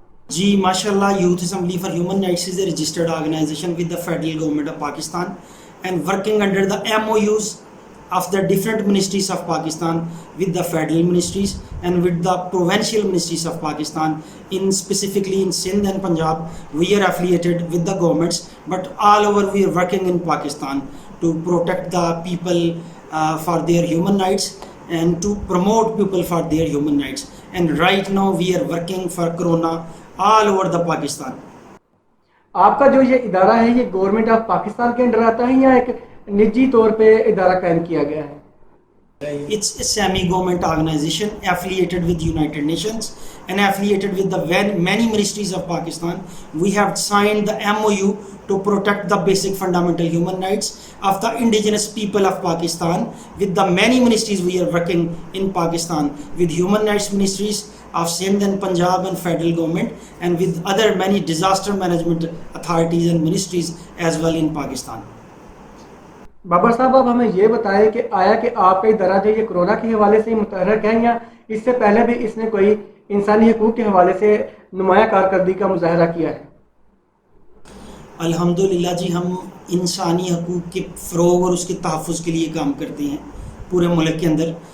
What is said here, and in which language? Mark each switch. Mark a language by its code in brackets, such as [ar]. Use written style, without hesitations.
[en] जी माशाल्लाह, youth assembly for human rights is a registered organisation with the federal government of Pakistan and working under the MOUs of the different ministries of Pakistan with the federal ministries and with the provincial ministries of Pakistan. In specifically in Sindh and Punjab, we are affiliated with the governments, but all over we are working in Pakistan to protect the people for their human rights and to promote people for their human rights. And right now we are working for Corona all over the Pakistan. [hi] आपका जो ये इदारा है ये government of Pakistan के under आता है या एक निजी तौर पे इदारा कायम किया गया है? [en] It's a semi-government organization affiliated with United Nations and affiliated with the many ministries of Pakistan. We have signed the MOU to protect the basic fundamental human rights of the indigenous people of Pakistan. With the many ministries we are working in Pakistan, with human rights ministries of Sindh and Punjab and federal government, and with other many disaster management authorities and ministries as well in Pakistan. [hi] Babar साहब, आप हमें ये बताएं कि आया कि आपका इदारा जो ये कोरोना के हवाले से मुतहर्रक है या इससे पहले भी इसने कोई इंसानी हकूक़ के हवाले से नुमाया कारकर्दगी का मुजाहरा किया है? अल्हम्दुलिल्लाह जी, हम इंसानी हकूक़ के फ़रोग़ और उसके तहफ़्फ़ुज़ के लिए काम करते हैं पूरे मुल्क के अंदर।